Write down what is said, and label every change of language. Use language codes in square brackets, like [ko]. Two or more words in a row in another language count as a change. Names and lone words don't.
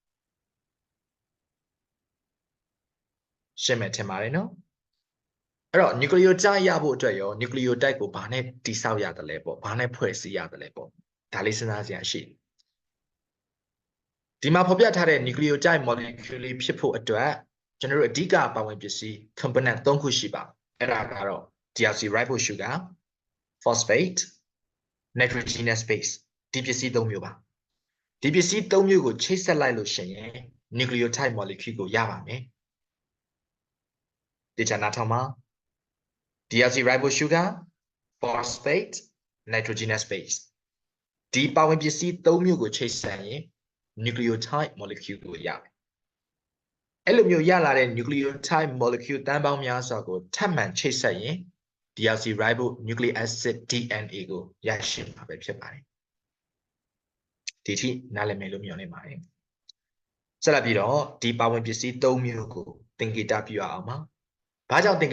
[my] ရှင်းမယ်ထင်ပါတယ်နော်အဲ့တော့ nucleotide ရဖို့အတွက်ရော nucleotide ကိုဘာနဲ့တည်ဆောက်ရတယ်လဲပေါ့ဘာနဲ့ဖွဲ့စည်းရတယ်လဲပေါ့ဒါလေးစဉ်းစားစရာရှိ ဒီမှာဖော်ပြထားတဲ့ [en] nucleotide molecule [my] လေးဖြစ်ဖို့အတွက်ကျွန်တော်တို့အဓိကပါဝင်ပစ္စည်း component 3ခုရှိပါအဲ့ဒါကတော့ [en] deoxyribonucleic sugar phosphate nitrogenous base [my] ဒီပစ္စည်း3မျိုးပါဒီပစ္စည်း3မျိုးကိုချိတ်ဆက်လိုက်လို့ရှိရင် [en] nucleotide molecule [my] ကိုရပါမယ် ဒီချာနာထောင်မှာ [en] deoxyribonucleic sugar phosphate nitrogenous base [my] ဒီပါဝင်ပစ္စည်း3မျိုးကိုချိတ်ဆက်ရင် [en] nucleotide molecule [my] ကိုရမယ်အဲ့လိုမျိုးရလာတဲ့ [en] nucleotide molecule [my] တန်းပေါင်းများစွာကိုထပ်မံချိတ်ဆက်ရင် [en] deoxyribonucleic acid DNA [my] ကိုရရှိမှာပဲဖြစ်ပါတယ်ဒီထိနားလည်မယ်လို့မျှော်လင့်ပါတယ်ဆက်လက်ပြီးတော့ဒီပါဝင်ပစ္စည်း3မျိုးကိုသင်္ကေတပြုရအောင်ပါဘာကြောင့်သင်္ကေ